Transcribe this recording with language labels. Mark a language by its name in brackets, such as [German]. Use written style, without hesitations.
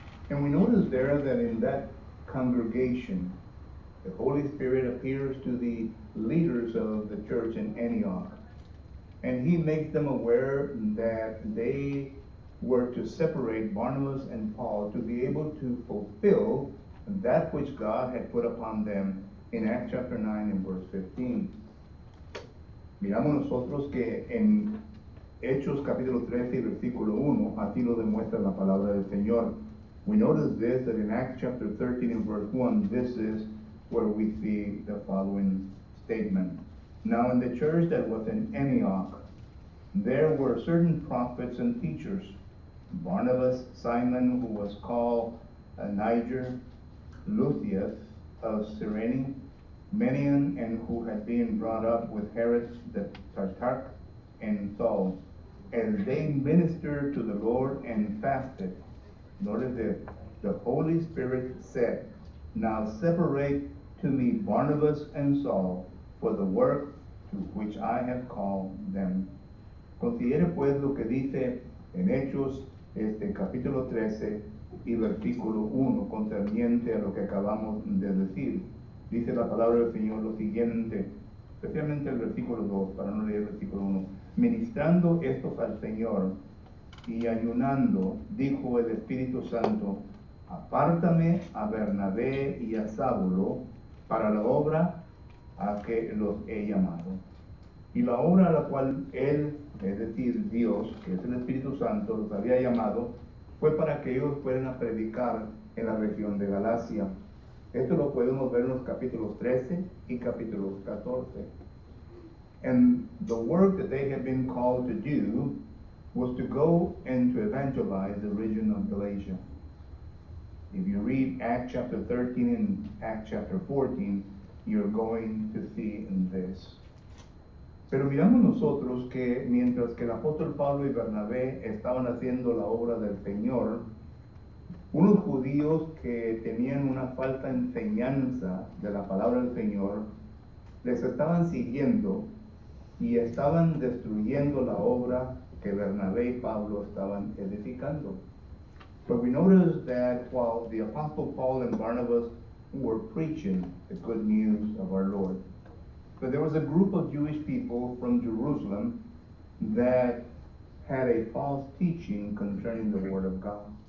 [English] And we notice there that in that congregation, the Holy Spirit appears to the leaders of the church in Antioch, and he makes them aware that they were to separate Barnabas and Paul to be able to fulfill that which God had put upon them in Acts chapter 9 and verse 15. [Spanish] Miramos nosotros que en Hechos capítulo 13 y versículo 1, así lo demuestra la palabra del Señor. [English] We notice this, that in Acts chapter 13 and verse 1, this is where we see the following statement. Now in the church that was in Antioch, there were certain prophets and teachers, Barnabas, Simon, who was called Niger, Lucius of Cyrene, Manaen, and who had been brought up with Herod the Tetrarch, and Saul, as they ministered to the Lord and fasted. Notice this, the Holy Spirit said, now separate to me Barnabas and Saul for the work to to which I have called them. [Spanish] Considere pues lo que dice en Hechos capítulo 13 y versículo 1 concerniente a lo que acabamos de decir. Dice la palabra del Señor lo siguiente, especialmente el versículo 2, para no leer el versículo 1. Ministrando estos al Señor y ayunando, dijo el Espíritu Santo, apártame a Bernabé y a Saulo para la obra a que los he llamado. Y la obra a la cual él, es decir, Dios, que es el Espíritu Santo, los había llamado, fue para que ellos fueran a predicar en la región de Galacia. Esto lo podemos ver en los capítulos 13 y capítulos 14. [English] And the work that they had been called to do was to go and to evangelize the region of Galatia. If you read Acts chapter 13 and Acts chapter 14, you're going to see this. [Spanish] Pero miramos nosotros que mientras que el apóstol Pablo y Bernabé estaban haciendo la obra del Señor, unos judíos que tenían una falsa enseñanza de la palabra del Señor, les estaban siguiendo y estaban destruyendo la obra que Bernabé y Pablo estaban edificando. [English] But we notice that while the Apostle Paul and Barnabas were preaching the good news of our Lord, but there was a group of Jewish people from Jerusalem that had a false teaching concerning the Word of God.